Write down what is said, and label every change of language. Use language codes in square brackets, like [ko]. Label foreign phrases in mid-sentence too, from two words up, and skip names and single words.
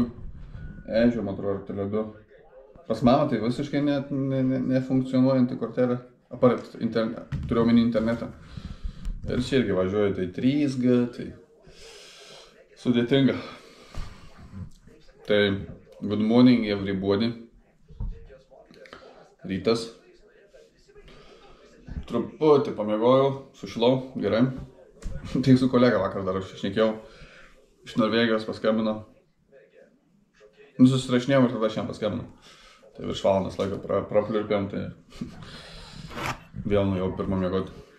[lt] Edžio, man atrodo, ar Tele2. Pas mamą tai visiškai nefunkcionuojanti kortelė. Apart, turiu omeny internetą. Ir čia irgi važiuoju, tai 3G, tai sudėtinga. [en] Tai good morning everybody. [lt] Rytas. Truputį pamiegojau, sušilau, gerai. Tai su kolega vakar dar aš šnekėjau. Iš Norvegijos paskambino. Susirašinėjau ir tada šiandien paskambino. Tai virš valandas laiko prapliurpėjom, tai vėl nuėjau pirmą miegoti.